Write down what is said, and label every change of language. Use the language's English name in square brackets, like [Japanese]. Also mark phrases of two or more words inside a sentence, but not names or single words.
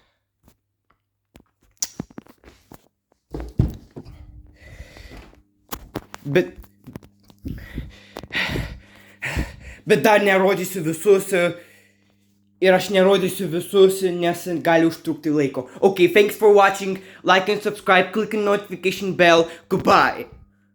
[Lithuanian] Bet dar nerodysiu visus. Ir aš nerodysiu visus, nes gali užtrukti laiko. [English] Okay, thanks for watching. Like and subscribe. Click on notification bell. Goodbye.